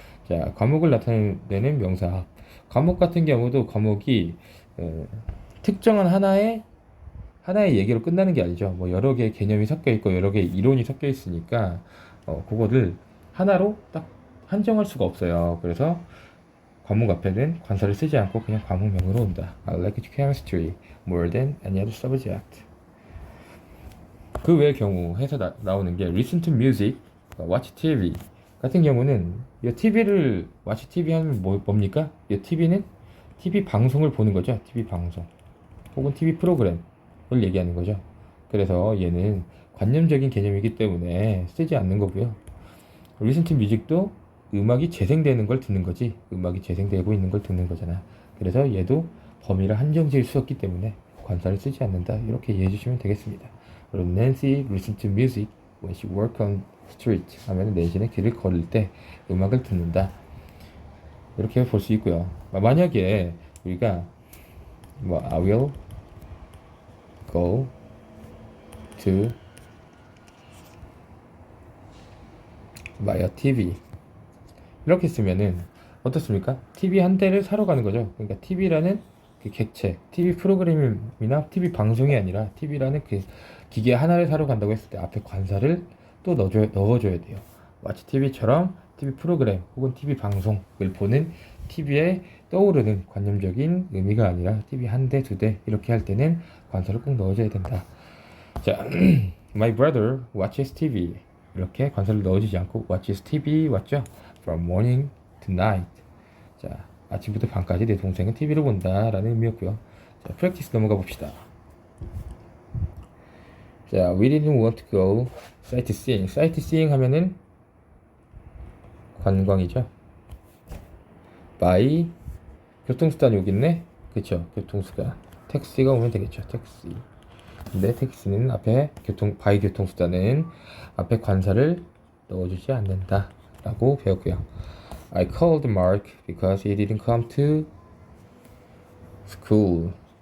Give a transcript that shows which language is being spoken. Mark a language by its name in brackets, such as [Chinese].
[Korean] 자, 과목을 나타내는 명사. 과목 같은 경우도 과목이 특정한 하나의 얘기로 끝나는 게 아니죠. 뭐 여러 개의 개념이 섞여 있고 여러 개의 이론이 섞여 있으니까 그거를 하나로 딱 한정할 수가 없어요. 그래서 과목 앞에는 관사를 쓰지 않고 그냥 과목명으로 온다. [English] I like chemistry more than any other subject. [Korean] 그 외의 경우 해서 나오는 게 [English] listen to music, watch TV [Korean] 같은 경우는 이 TV를 watch TV 하면 뭡니까? 이 TV는 TV 방송을 보는 거죠. TV 방송 혹은 TV 프로그램을 얘기하는 거죠. 그래서 얘는 관념적인 개념이기 때문에 쓰지 않는 거고요. listen to music도 음악이 재생되는 걸 듣는 거지, 음악이 재생되고 있는 걸 듣는 거잖아. 그래서 얘도 범위를 한정 지을 수 없기 때문에 관사를 쓰지 않는다. 이렇게 이해해 주시면 되겠습니다. 그럼 [English] Nancy listen to music when she work on street [Korean] 하면 낸시는 길을 걸을 때 음악을 듣는다. 이렇게 볼 수 있고요. 만약에 우리가 [English] I will go to buy a TV [Korean] 이렇게 쓰면은 어떻습니까? TV 한 대를 사러 가는 거죠. 그러니까 TV라는 그 객체, TV 프로그램이나 TV 방송이 아니라 TV라는 그 기계 하나를 사러 간다고 했을 때 앞에 관사를 또 넣어줘야 돼요. 마치 TV처럼 TV 프로그램 혹은 TV 방송을 보는 TV에 떠오르는 관념적인 의미가 아니라 TV 한 대, 두 대 이렇게 할 때는 관사를 꼭 넣어줘야 된다. 자, [English] My brother watches TV [Korean] 이렇게 관사를 넣어주지 않고 watches TV 왔죠? [English] From morning to night. [Korean] 자, 아침부터 밤까지 내 동생은 TV를 본다 라는 의미였고요. 자, practice 넘어가 봅시다. [English] 자, we didn't want to go sightseeing. [Korean] sightseeing 하면은 관광이죠. by 교통수단이 오겠네. 그쵸? 교통수단. 택시가 오면 되겠죠. 택시. 근데 택시는 앞에 by 교통수단은 앞에 관사를 넣어주지 않는다 라고 배웠고요. [English] I called Mark because he didn't come to school.